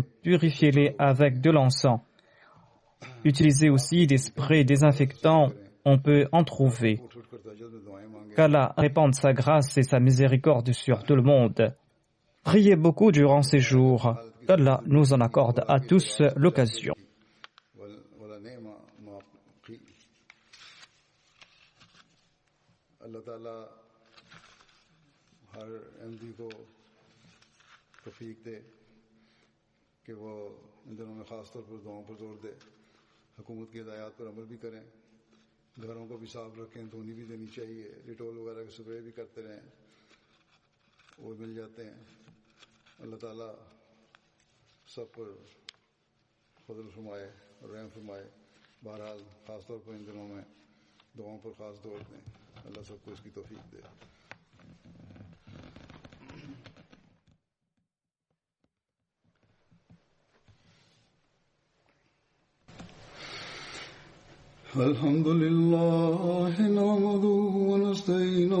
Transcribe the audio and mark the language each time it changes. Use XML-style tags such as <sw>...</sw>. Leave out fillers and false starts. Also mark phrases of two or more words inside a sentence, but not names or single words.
<fr>Purifiez-les avec de l'encens. Utilisez aussi des sprays désinfectants. On peut en trouver. Qu'Allah répande sa grâce et sa miséricorde sur tout le monde. Priez beaucoup durant ces jours. Qu'Allah nous en accorde à tous l'occasion.</fr> <ur>اللہ تعالیٰ ہر احمدی کو توفیق دے کہ وہ ان دنوں میں خاص طور پر دعاؤں پر زور دے، حکومت کی ہدایات پر عمل بھی کریں، گھروں کو بھی صاف رکھیں، دھونی بھی دینی چاہیے، ڈیٹول وغیرہ کے سپرے بھی کرتے رہیں، وہ مل جاتے ہیں۔ اللہ تعالیٰ سب پر فضل فرمائے اور رحم فرمائے۔ بہرحال خاص طور پر ان دنوں میں دعاؤں پر خاص زور دیں۔ اللہ سب کو اس کی توفیق دے.</ur> <ar>الحمد لله نحمده ونستعينه</ar>